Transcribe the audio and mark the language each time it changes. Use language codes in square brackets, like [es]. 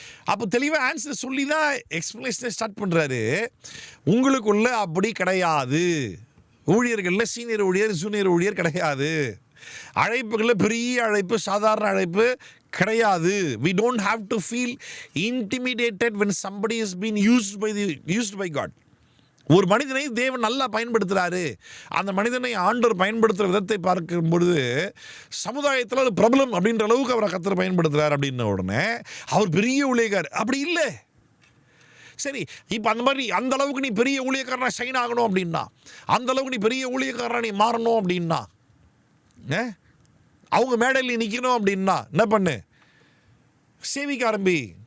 [ta] அப்போ தெளிவாக ஆன்சர் சொல்லி தான் எக்ஸ்பிளனேஷனை ஸ்டார்ட் பண்ணுறாரு. உங்களுக்குள்ள அப்படி கிடையாது, ஊழியர்களில் சீனியர் ஊழியர் ஜூனியர் ஊழியர் கிடையாது, அழைப்புகளில் பெரிய அழைப்பு சாதாரண அழைப்பு கிடையாது. [en] we don't have to feel intimidated when somebody is being used by God. [ta] ஒரு மனிதனை தேவன் நல்லா பயன்படுத்துகிறாரு, அந்த மனிதனை ஆண்டவர் பயன்படுத்துகிற விதத்தை பார்க்கும் பொழுது சமுதாயத்தில் ஒரு பிரபலம் அப்படின்ற அளவுக்கு அவரை கர்த்தர் பயன்படுத்துகிறார் அப்படின்ன உடனே அவர் பெரிய ஊழியக்காரர் அப்படி இல்லை. சரி, இப்போ அந்த மாதிரி அந்த அளவுக்கு நீ பெரிய ஊழியக்காரனாக சைன் ஆகணும் அப்படின்னா, அந்த அளவுக்கு நீ பெரிய ஊழியக்காரனாக நீ மாறணும் அப்படின்னா, அவங்க மேடையில் நிற்கணும் அப்படின்னா என்ன பண்ணு? சேவிக்க ஆரம்பி.